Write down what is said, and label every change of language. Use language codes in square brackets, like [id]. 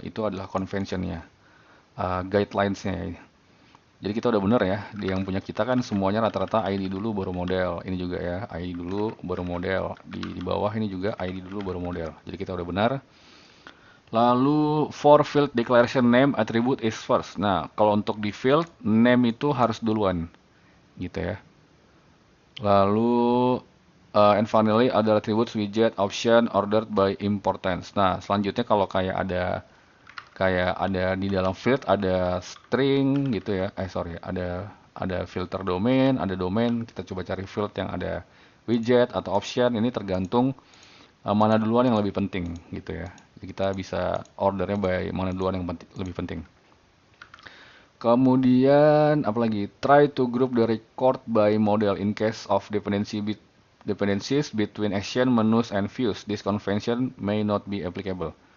[id] Itu adalah convention-nya. Guidelines-nya ya. Jadi kita udah bener ya. Di yang punya kita kan semuanya rata-rata ID dulu baru model. Ini juga ya, ID dulu baru model. Di bawah ini juga ID dulu baru model. Jadi kita udah benar. Lalu [en] for field declaration name attribute is first. [id] Nah, kalau untuk di field name itu harus duluan. Gitu ya. Lalu [en] and finally other attributes widget option ordered by importance. [id] Nah, selanjutnya kalau kayak ada di dalam field ada string gitu ya. Sorry, ada filter domain, ada domain. Kita coba cari field yang ada widget atau option. Ini tergantung mana duluan yang lebih penting gitu ya. Jadi kita bisa ordernya by mana duluan yang lebih penting. Kemudian apalagi [en] try to group the record by model in case of dependencies between action, menus, and views. This convention may not be applicable.